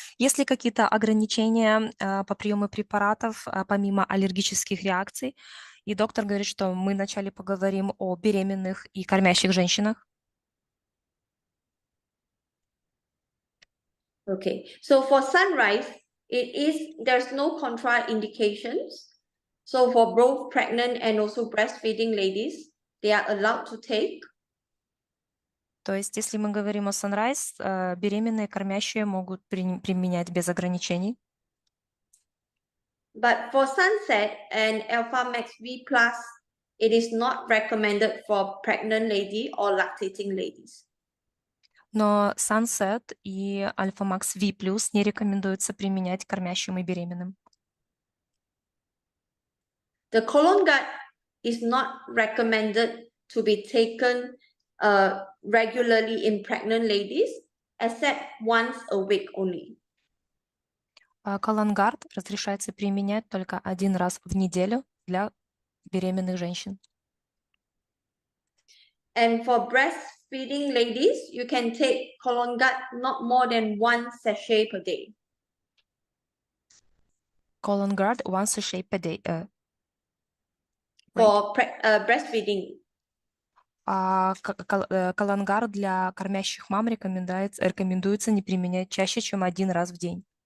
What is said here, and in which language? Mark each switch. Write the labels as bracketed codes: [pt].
[ru] Есть ли какие-то ограничения по приему препаратов, помимо аллергических реакций? И доктор говорит, что мы вначале поговорим о беременных и кормящих женщинах. [en] Okay, so for sunrise, there's no contraindications. So for both pregnant and also breastfeeding ladies, they are allowed to take. [ru] То есть, если мы говорим о Sunrise, беременные кормящие могут применять без ограничений. [en] But for Sunset and Alpha Max V+, it is not recommended for pregnant lady or lactating ladies. [ru] Но Sunset и Alpha Max V+ не рекомендуется применять кормящим и беременным. [en] The colon guard is not recommended to be taken regularly in pregnant ladies, except once a week only. [ru] Колонгард разрешается применять только один раз в неделю для беременных женщин. [en] And for breastfeeding ladies, you can take colon guard not more than 1 sachet per day. Colon guard 1 sachet per day. For breastfeeding. [ru] Колонгар для кормящих мам рекомендуется не применять чаще, чем один раз в день.